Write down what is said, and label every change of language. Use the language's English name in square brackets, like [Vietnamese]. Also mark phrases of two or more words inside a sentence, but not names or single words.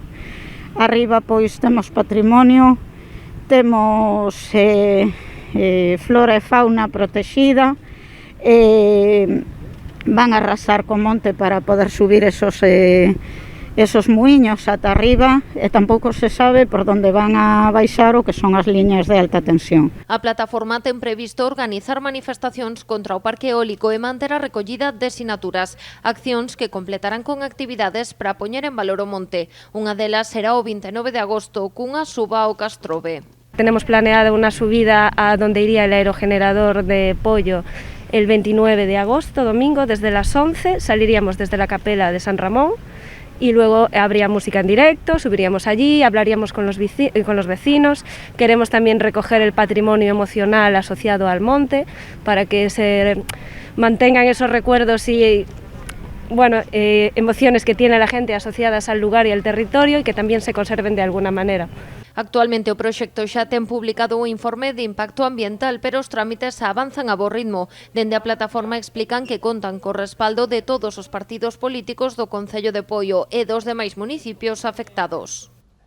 [Galician] Arriba pois temos patrimonio, temos flora e fauna protexida, van a arrasar co monte para poder subir esos muiños ata arriba e tampouco se sabe por onde van a baixar o que son as liñas de alta tensión. A plataforma ten previsto organizar manifestacións contra o parque eólico e manter a recollida de sinaturas, accións que completarán con actividades para poñer en valor o monte. Unha delas será o 29 de agosto cunha suba ao Castrobe. [Spanish] Tenemos planeada una subida a donde iría el aerogenerador de Poio el 29 de agosto, domingo, desde las 11, saliríamos desde la capela de San Ramón y luego habría música en directo, subiríamos allí, hablaríamos con los vecinos. Queremos también recoger el patrimonio emocional asociado al monte para que se mantengan esos recuerdos y emociones que tiene la gente asociadas al lugar y al territorio y que también se conserven de alguna manera. [Galician] Actualmente o proxecto xa ten publicado un informe de impacto ambiental, pero os trámites avanzan a bo ritmo. Dende a plataforma explican que contan co respaldo de todos os partidos políticos do Concello de Poio e dos demais municipios afectados.